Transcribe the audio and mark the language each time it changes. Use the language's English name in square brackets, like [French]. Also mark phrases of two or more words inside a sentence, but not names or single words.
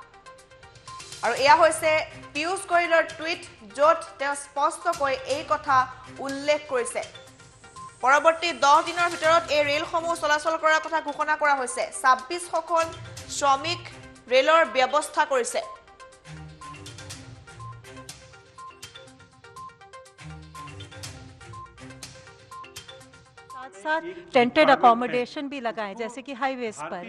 [Assamese] আৰু এয়া হৈছে পীয়ুষ গোয়েলৰ টুইট, য'ত তেওঁ স্পষ্টকৈ এই কথা উল্লেখ কৰিছে। পৰৱৰ্তী 10 দিনৰ ভিতৰত এই ৰেলসমূহ চলাচল কৰাৰ কথা ঘোষণা কৰা হৈছে। ২৬০০খন শ্ৰমিক ৰেলৰ ব্যৱস্থা কৰিছে। [Hindi] साथ [English] tented accommodation [Hindi] भी लगाएं, जैसे कि हाईवेज पर।